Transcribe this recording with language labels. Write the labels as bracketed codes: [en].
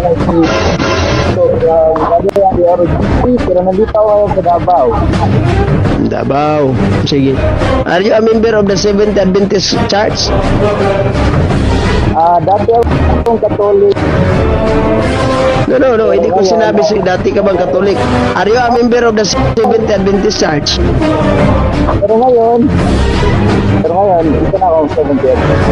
[tl] Pero nandito ako ngayon sa Davao. Davao. Sige. [en] Are you a member of the Seventh Adventist Church? [tl] Dati akong Katolik. [en] No. [tl] Hindi ko sinabi sa dati ka bang Katolik. [en] Are you a member of the Seventh Adventist Church? [tl] Pero ngayon, ito na akong 70th.